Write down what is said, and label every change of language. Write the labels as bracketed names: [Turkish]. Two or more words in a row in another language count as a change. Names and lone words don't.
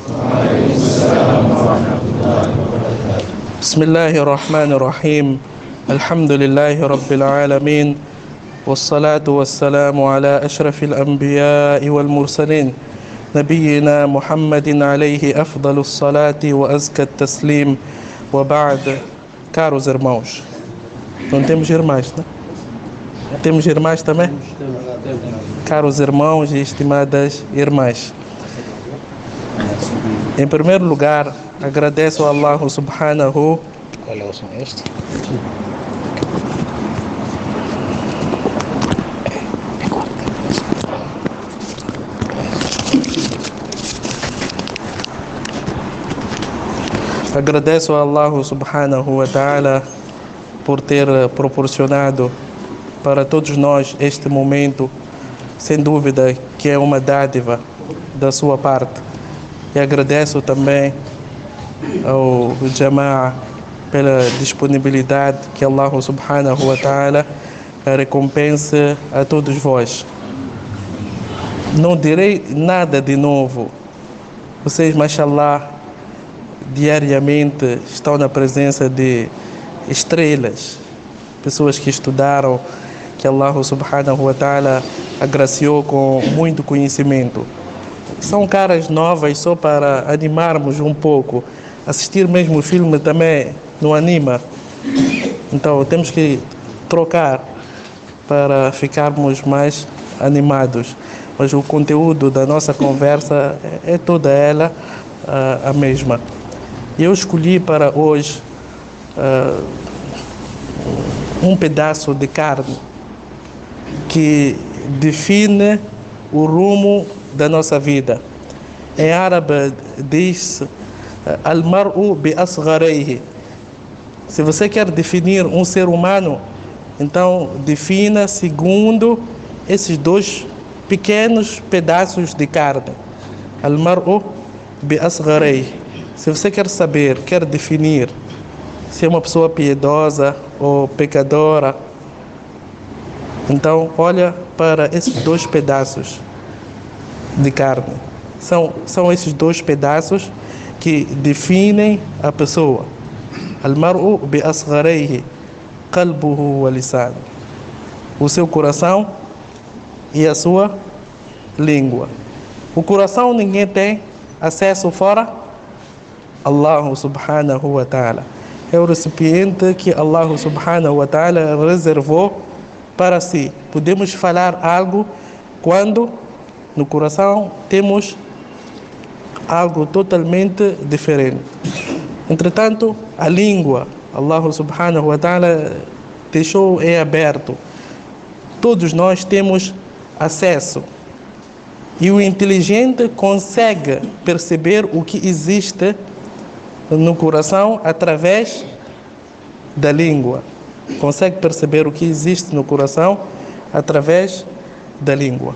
[Arabic] بسم الله الرحمن الرحيم. الحمد لله رب العالمين، والصلاة والسلام على أشرف الأنبياء والمرسلين نبينا محمد عليه أفضل الصلاة وأزكى التسليم. وبعد. [Portuguese] Caros irmãos, não temos irmãs, né? Temos irmãs também? Caros irmãos e estimadas irmãs, em primeiro lugar, agradeço a [Arabic] الله سبحانه. [Portuguese] Qual é o som este? Agradeço a [Arabic] الله سبحانه وتعالى [Portuguese] por ter proporcionado para todos nós este momento, sem dúvida que é uma dádiva da sua parte. E agradeço também ao Jama'a pela disponibilidade, que [Arabic] الله سبحانه وتعالى [Portuguese] recompense a todos vós. Não direi nada de novo. Vocês, mashallah, diariamente estão na presença de estrelas, pessoas que estudaram, que [Arabic] الله سبحانه وتعالى [Portuguese] agraciou com muito conhecimento. São caras novas só para animarmos um pouco. Assistir mesmo o filme também não anima. Então temos que trocar para ficarmos mais animados. Mas o conteúdo da nossa conversa é toda ela a mesma. Eu escolhi para hoje um pedaço de carne que define o rumo da nossa vida. Em árabe diz [Arabic] المرء بأصغريه. [Portuguese] Se você quer definir um ser humano, então defina segundo esses dois pequenos pedaços de carne. [Arabic] المرء بأصغريه. [Portuguese] Se você quer saber, quer definir se é uma pessoa piedosa ou pecadora, então olha para esses dois pedaços de carne. São esses dois pedaços que definem a pessoa. [Arabic] المرء بأصغريه قلبه ولسانه. [Portuguese] O seu coração e a sua língua. O coração ninguém tem acesso fora [Arabic] الله سبحانه وتعالى. [Portuguese] É o recipiente que [Arabic] الله سبحانه وتعالى [Portuguese] reservou para si. Podemos falar algo quando no coração temos algo totalmente diferente. Entretanto, a língua, [Arabic] الله سبحانه وتعالى [Portuguese] deixou em aberto. Todos nós temos acesso. E o inteligente consegue perceber o que existe no coração através da língua. Consegue perceber o que existe no coração através da língua.